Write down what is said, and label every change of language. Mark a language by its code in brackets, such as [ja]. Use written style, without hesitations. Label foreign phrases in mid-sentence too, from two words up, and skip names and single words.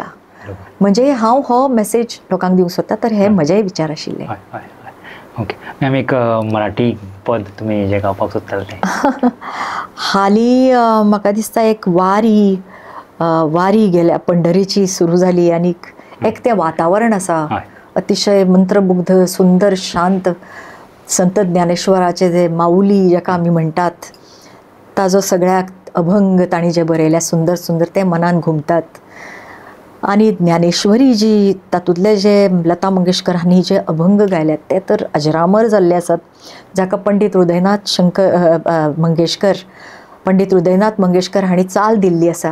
[kok] म्हणजे हांव हो मेसेज लोकांक दिवंक सोदता. तर हे म्हजेय विचार आशिल्ले. [en] okay ma'am, [kok] एक मराठी पद तुमी जें गावपाक सोदताले तें? हालीं म्हाका दिसता एक वारी गेल्या पंढरीची सुरू जाली आनी एक तें वातावरण आसा अतिशय मंत्रमुग्ध, सुंदर, शांत. संत ज्ञानेश्वराचे जे माऊली जाका आमी म्हणटात, ताजो सगळ्याक अभंग तांणी जे बरयल्या सुंदर सुंदर ते मनान घुमतात. आनी ज्ञानेश्वरी जी तातूंतले जे लता मंगेशकरांनी जे अभंग गायल्यात ते तर अजरामर जाल्ले आसात, जाका पंडीत हृदयनाथ मंगेशकर हांणी चाल दिल्ली आसा.